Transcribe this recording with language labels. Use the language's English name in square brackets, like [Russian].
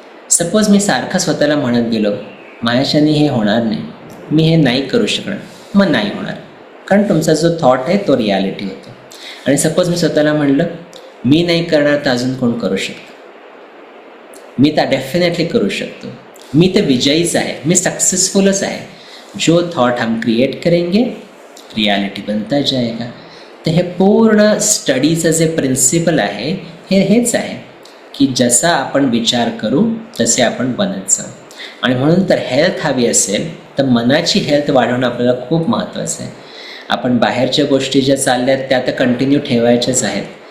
[Marathi] Suppose मी सारखं स्वतःला म्हणत गेलो माझ्याच्याने हे होणार नाही, मी हे नाही करू शकणार, मग नाही होणार. कारण तुमचा जो थॉट आहे तो रियालिटी होतो. आणि सपोज मी स्वतःला म्हणलं मी नाही करणार, तर अजून कोण करू शकतो? मी तर डेफिनेटली करू शकतो, मी तर विजयीच आहे, मी सक्सेसफुलच आहे. [Hindi] जो थॉट हम क्रिएट करेंगे रियालिटी बनता जाएगा. [Marathi] तर हे पूर्ण स्टडीचं जे प्रिन्सिपल आहे हेच आहे की जसा आपण विचार करू तसे आपण बनत जाऊ. आणि म्हणून तर हेल्थ हवी असेल तर मनाची हेल्थ वाढवणं आपल्याला खूप महत्त्वाचं आहे. आपण बाहेरच्या गोष्टी ज्या चालल्या आहेत त्या तर कंटिन्यू ठेवायच्याच आहेत.